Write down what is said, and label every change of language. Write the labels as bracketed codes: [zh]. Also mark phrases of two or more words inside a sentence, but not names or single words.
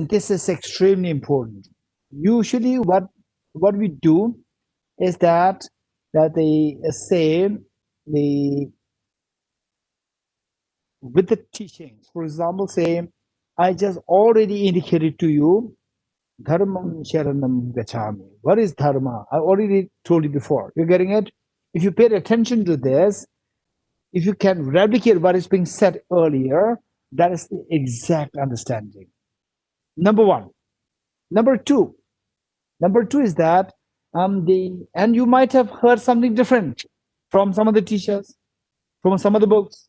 [en] This is extremely important. Usually what we do is that they say with the teachings. For example, say, I just already indicated to you [pi] dharmam sharanam gacchami. [en] What is dharma? I already told you before. You're getting it? If you paid attention to this, if you can replicate what is being said earlier, that is the exact understanding. Number 1. Number 2 is that and you might have heard something different from some of the teachers, from some of the books.